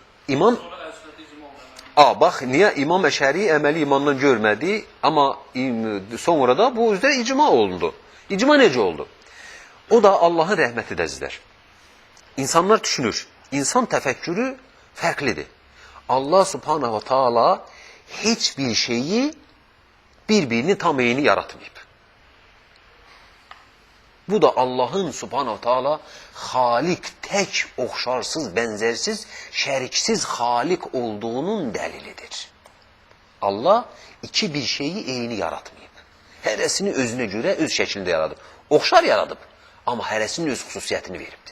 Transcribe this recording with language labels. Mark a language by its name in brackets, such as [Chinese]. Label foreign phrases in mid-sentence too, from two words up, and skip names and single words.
[Azerbaijani] Sonra əl-sünnəti icma oldu əməli. Bax, niyə İmam Əşəri əməli imandan görmədi, amma sonra da bu üzrə icma olundu. İcma necə oldu? O da Allahın rəhmətidir əzizlər. İnsanlar düşünür, insan təfəkkürü fərqlidir. Allah subhanahu wa ta'ala heç bir şeyi bir-birini tam eyni yaratmayıb. Bu da Allahın subhanahu wa ta'ala xalik, tək, oxşarsız, bənzərsiz, şəriksiz xalik olduğunun dəlilidir. Allah iki bir şeyi eyni yaratmayıb. Hərəsini özünə görə öz şəklində yaradıb. Oxşar yaradıb, amma hərəsinin öz xüsusiyyətini veribdir.